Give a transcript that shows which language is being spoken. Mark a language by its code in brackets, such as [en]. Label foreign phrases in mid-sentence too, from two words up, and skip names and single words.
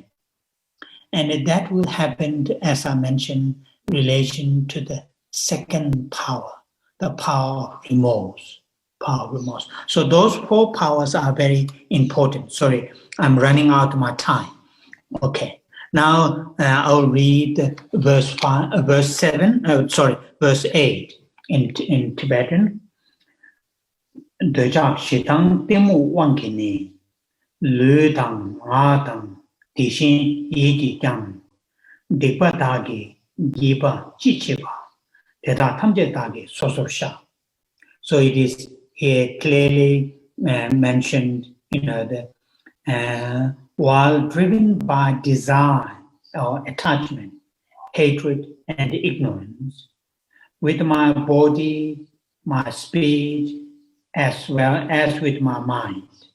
[en] And that will happen, as I mentioned, relation to the second power, the power of remorse. So those four powers are very important. Sorry, I'm running out of my time. Okay, now I'll read verse 8 in Tibetan. [bo] འདོད་ཆགས་ཞེ་སྡང་གཏི་མུག་དབང་གིས་ནི། ལུས་དང་ངག་དང་དེ་བཞིན་ཡིད་ཀྱིས་ཀྱང་། སྡིག་པ་བདག་གིས་བགྱིས་པ་ཅི་མཆིས་པ། དེ་དག་ཐམས་ཅད་བདག་གིས་སོ་སོར་བཤགས. [en] So it is here clearly mentioned, while driven by desire or attachment, hatred, and ignorance, with my body, my speech, as well as with my mind.